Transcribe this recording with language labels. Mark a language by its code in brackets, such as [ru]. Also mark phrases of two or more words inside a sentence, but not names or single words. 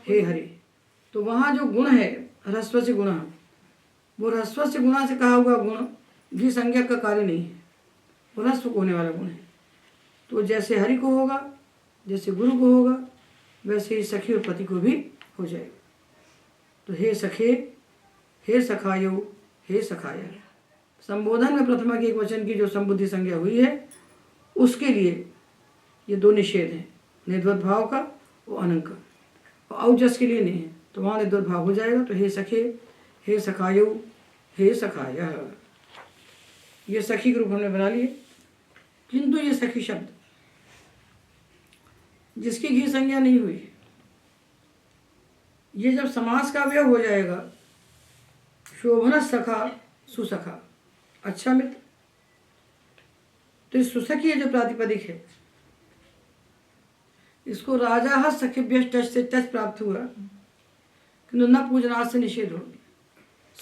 [sa] हे हरि, [hi] तो वहाँ जो गुण है ह्रस्व से गुणा, वो ह्रस्व से गुणा से कहा हुआ गुण भी संज्ञा का कार्य नहीं है, वो ह्रस्व को होने वाला गुण है। तो जैसे हरि को होगा, जैसे गुरु को होगा, वैसे ही सखी और पति को भी हो जाएगा। [sa] तो हे सखे, हे सखायो, हे सखाया, [hi] संबोधन में प्रथमा के एक वचन की जो संबुद्धि संज्ञा हुई है, उसके लिए ये 2 निषेध हैं, निद्वद्भाव का और अनंग का, और औजस के लिए नहीं है, तो वहाँ निद्वद्भाव हो जाएगा। [sa] तो हे सखे, हे सखायो, हे सखाया, [hi] ये सखी के रूप हमने बना लिए। किंतु ये सखी शब्द जिसकी घी संज्ञा नहीं हुई, ये जब समास का अवयव हो जाएगा, [sa] शोभन सखा सुसखा, [hi] अच्छा मित्र, तो इस सुसखी जो प्रातिपदिक है, इसको [sa] राजा सखिभ्य टच [hi] से टच प्राप्त हुआ, किंतु [sa] न पूजनार्थ [hi] से निषेध हो गया।